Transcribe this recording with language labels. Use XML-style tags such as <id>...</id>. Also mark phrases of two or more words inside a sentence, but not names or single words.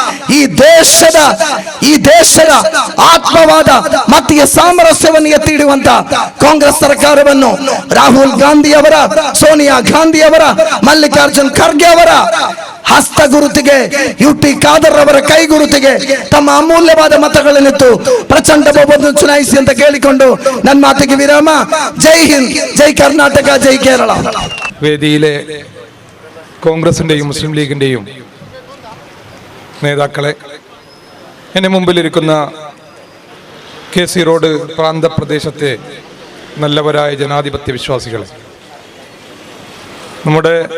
<kn>ಈ ದೇಶದ ಆತ್ಮವಾದ ಮತೀಯ ಸಾಮರಸ್ಯವನ್ನು ಎತ್ತಿ ಹಿಡಿಯುವಂತ ಕಾಂಗ್ರೆಸ್ ಸರ್ಕಾರವನ್ನು ರಾಹುಲ್ ಗಾಂಧಿ ಅವರ, ಸೋನಿಯಾ ಗಾಂಧಿ ಅವರ, ಮಲ್ಲಿಕಾರ್ಜುನ್ ಖರ್ಗೆ ಅವರ ಹಸ್ತಗುರುತಿಗೆ, ಯುಟಿ ಖಾದರ್ ಅವರ ಕೈಗುರುತಿಗೆ ತಮ್ಮ ಅಮೂಲ್ಯವಾದ ಮತಗಳನ್ನಿತ್ತು ಪ್ರಚಂಡ ಬಹುಮತ ಚುನಾಯಿಸಿ ಅಂತ ಕೇಳಿಕೊಂಡು ನನ್ನ ಮಾತಿಗೆ ವಿರಾಮ.</kn> <hi>जय हिंद, जय कर्नाटक, जय केरल.</hi> <ml>വേദിയിലെ കോൺഗ്രസിന്റെയും മുസ്ലിം ലീഗിന്റെയും നേതാക്കളെ, എന്നെ മുമ്പിലിരിക്കുന്ന KC റോഡ് പ്രാന്തപ്രദേശത്തെ നല്ലവരായ ജനാധിപത്യ വിശ്വാസികളെ, നമ്മുടെ</ml>